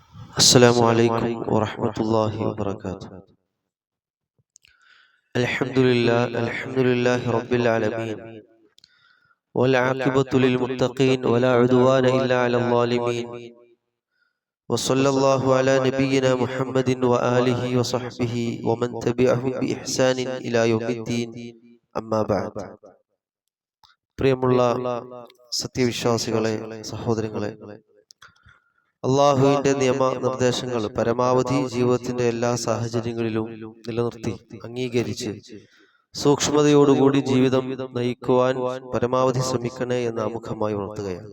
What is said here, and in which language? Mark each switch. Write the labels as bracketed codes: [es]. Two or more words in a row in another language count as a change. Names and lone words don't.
[ar] السلام عليكم ورحمة الله وبركاته. الحمد لله رب العالمين، والعاقبة للمتقين ولا عدوان إلا على الظالمين، وصلى الله على نبينا محمد وآله وصحبه ومن تبعهم بإحسان إلى يوم الدين. أما بعد. [ml] പ്രിയമുള്ള സത്യവിശ്വാസികളെ, സഹോദരങ്ങളെ, അള്ളാഹുവിന്റെ നിയമ നിർദ്ദേശങ്ങൾ പരമാവധി ജീവിതത്തിന്റെ എല്ലാ സാഹചര്യങ്ങളിലും നിലനിർത്തി അംഗീകരിച്ച് സൂക്ഷ്മതയോടുകൂടി ജീവിതം നയിക്കുവാൻ പരമാവധി ശ്രമിക്കണേ എന്ന് ആമുഖമായി ഉണർത്തുകയാണ്.